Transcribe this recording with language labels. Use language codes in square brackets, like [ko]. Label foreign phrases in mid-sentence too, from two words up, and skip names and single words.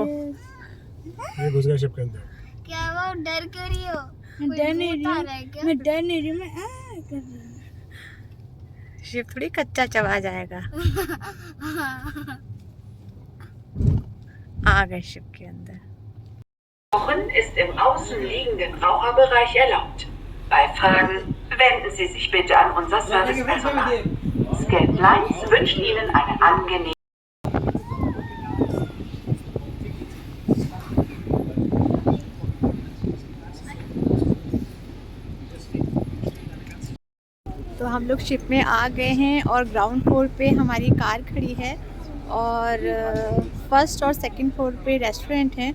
[hi] ये घुस गया शिप के अंदर। क्या वो डर क्यों रही हो? मैं डर नहीं रही हूँ, मैं डर नहीं रही हूँ, मैं कर रही हूँ। शिप थोड़ी कच्चा चबा जाएगा। आ गए शिप के अंदर। [de] Rauchen ist im außenliegenden Raucherbereich erlaubt. Bei Fragen wenden Sie sich bitte an unser Servicepersonal. Scape Lines wünscht Ihnen eine angenehme [hi] तो हम लोग शिप में आ गए हैं और [en] ground floor [hi] पे हमारी कार खड़ी है। और फर्स्ट और [en] second floor [hi] पे रेस्टोरेंट है।